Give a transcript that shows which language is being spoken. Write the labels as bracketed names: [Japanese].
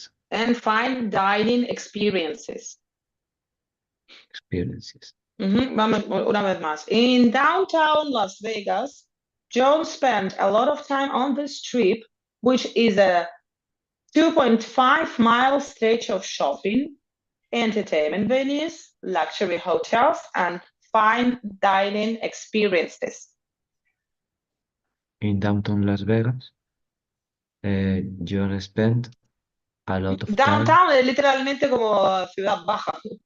[English] And fine dining experiences. [Spanish] Vamos una vez más. [English] In downtown Las Vegas, John spent a lot of time on the Strip, which is a 2.5-mile stretch of shopping, entertainment venues, luxury hotels, and fine dining experiences. In downtown Las Vegas, John spent a lot of time, [Spanish] Downtown es literalmente como ciudad baja.